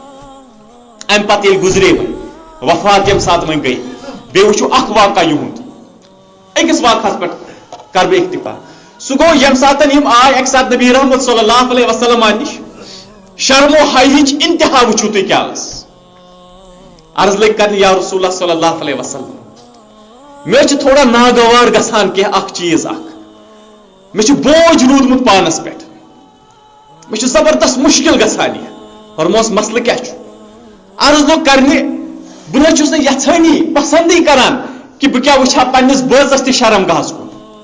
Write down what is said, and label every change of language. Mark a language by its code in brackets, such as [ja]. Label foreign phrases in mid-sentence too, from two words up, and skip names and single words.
[ks] امہِ پتہٕ ییٚلہِ گُزرے وۄنۍ وفات ییٚمہِ ساتہٕ وۄنۍ گٔے بیٚیہِ وٕچھو اکھ واقعہ یِہُنٛد أکِس واقعس پٮ۪ٹھ کرٕ بہٕ اکتفا سُہ گوٚو ییٚمہِ ساتہٕ یِم آے اکہِ ساتہٕ نبی رحمت [ar] صلی اللہ علیہ وسلم [ks] نِش شرم و حیاہٕچ انتہا وٕچھِو تُہۍ کیاہ ٲس عرض لٔگۍ کرنہِ [ar] یا رسول اللہ صلی اللہ علیہ وسلم [ks] مےٚ چھُ تھوڑا ناگوار گژھان کینٛہہ اکھ چیٖز اکھ مےٚ چھُ بوج روٗدمُت پانس پٮ۪ٹھ مےٚ چھُ زبردست مُشکِل گژھان یہِ فرموس مسلہٕ کیاہ چھُ عرض لوگ کرنہِ بہٕ نہ چھُس نہٕ یژھٲنی پسندٕے کران کہِ بہٕ کیاہ وٕچھٕ ہا پننِس بٲژس تہِ شرم گاہس کُن